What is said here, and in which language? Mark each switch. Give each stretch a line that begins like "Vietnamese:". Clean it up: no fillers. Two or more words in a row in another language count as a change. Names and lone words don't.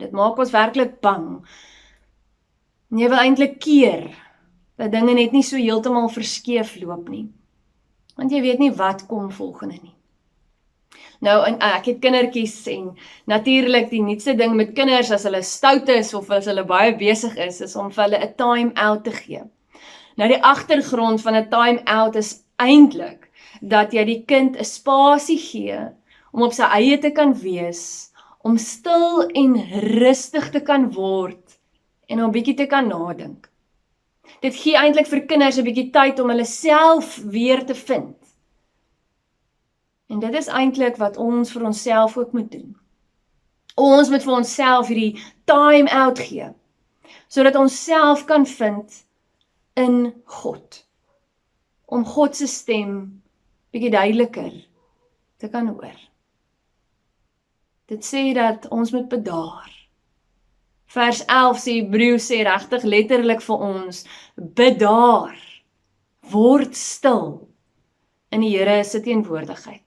Afrikaans: Dit maak ons werklik bang. En jy wil eintlik keer dat dinge net nie so heeltemal verskeef loop nie. Want jy weet nie wat kom volgende nie. Nou, en ek het kindertjies en natuurlik die nuutste ding met kinders as hulle stout is of as hulle baie besig is om vir hulle 'n time-out te gee. Nou die agtergrond van 'n time-out is eintlik dat jy die kind 'n spasie gee om op sy eie te kan wees, om stil en rustig te kan word en om 'n bietjie te kan nadink. Dit gee eintlik vir kinders 'n bietjie tyd om hulle self weer te vind. En dit is eintlik wat ons vir onsself ook moet doen. Ons moet vir onsself hierdie time out gee, sodat ons self kan vind in God. Om God se stem bietjie duideliker te kan hoor. Dit sê dat ons moet bedaar. Vers 11 sê Hebreërs sê regtig letterlik vir ons, bedaar, word stil in die Here se teenwoordigheid.